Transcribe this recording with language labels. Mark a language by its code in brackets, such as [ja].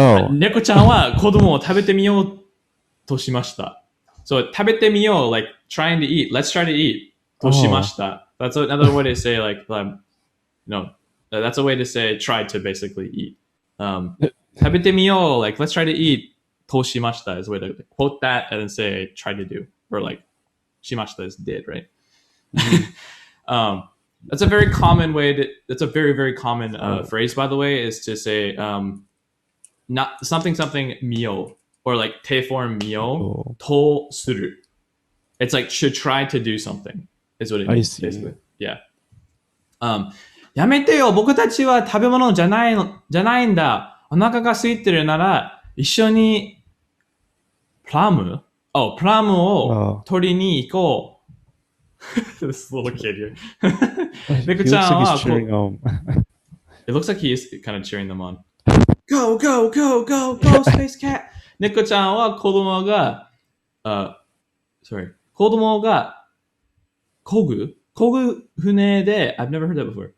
[ja] 猫ちゃんは子供を食べてみようとしました。 [en] So [ja] 食べてみよう, [en] like trying to eat. Let's try to eat. [ja] としました。 [en] That's another way to say like, that's a way to say try to basically eat. [ja] 食べてみよう, [en] like let's try to eat. [ja] としました [en] is a way to quote that and then say try to do, or like [ja] しました [en] is did, right? That's a very common way that's a very, very common phrase, by the way, is to say not something みよ or like 手 form [ja] みよ とする. [en] It's like should try to do something is what it means, basically. Yeah. [ja] やめてよ、僕たちは食べ物じゃないんだ。お腹が空いてるなら一緒にプラムを取りに行こう。 [en] This little kid here. [ja] 猫ちゃんは [en] It looks like he is kind of cheering them on. Go, Space Cat! [ja] 猫ちゃんは子供が [en] sorry. [ja] 子供が漕ぐ船で、 [en] I've never heard that before.